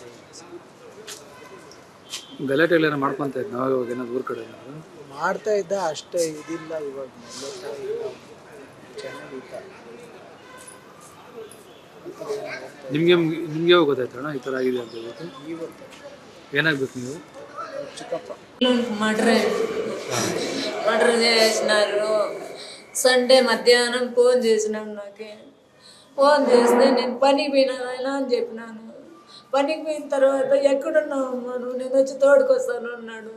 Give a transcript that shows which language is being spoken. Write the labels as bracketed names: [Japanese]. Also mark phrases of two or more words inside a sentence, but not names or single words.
[Kannada] ಗಲಾಟೆ ಎಲ್ಲ ಮಾಡ್ಕೊತ ಇದ್ದು ನಾವು ಇವಾಗ ಏನಾದ್ರು ಊರ ಕಡೆ ಏನಾದ್ರು ಮಾಡ್ತಾ ಇದ್ದ, ಅಷ್ಟೇ. ಇದಿಲ್ಲ ಇವಾಗ ಚೆನ್ನಾಗಿದ್ದ. ನಿಮ್ಗೆ ಯಾವಾಗ ಗೊತ್ತಾಯ್ತು ಅಣ್ಣ ಈ ಥರ ಆಗಿದೆ ಅಂತ ಹೇಳ್ಬಿಟ್ಟು? ಇವತ್ತು ఏనాగಬೇಕು ನೀವು? [Telugu] చిక్కప్ప మర్డర్ చేసినారు. సండే మధ్యాహ్నం ఫోన్ చేసినాడు నాకు. ఫోన్ చేస్తే నేను పనికి పోయినానైనా అని చెప్పినాను. పనికి పోయిన తర్వాత ఎక్కడున్నావు అమ్మా, నువ్వు నేను వచ్చి తోడుకొస్తాను అన్నాడు.